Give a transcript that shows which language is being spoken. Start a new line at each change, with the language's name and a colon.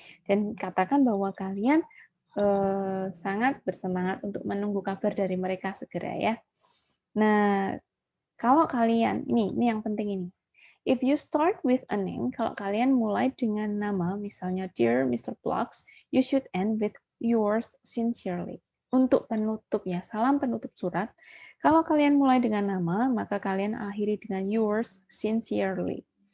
Indonesian: Dan katakan bahwa kalian sangat bersemangat untuk menunggu kabar dari mereka segera ya. Nah, kalau kalian, ini yang penting ini.
English: If you start with a name,
Indonesian: kalau kalian mulai dengan nama, misalnya
English: Dear Mr. Blocks, you should end with yours sincerely.
Indonesian: Untuk penutupnya, salam penutup surat, kalau kalian mulai dengan nama, maka kalian akhiri dengan
English: yours sincerely.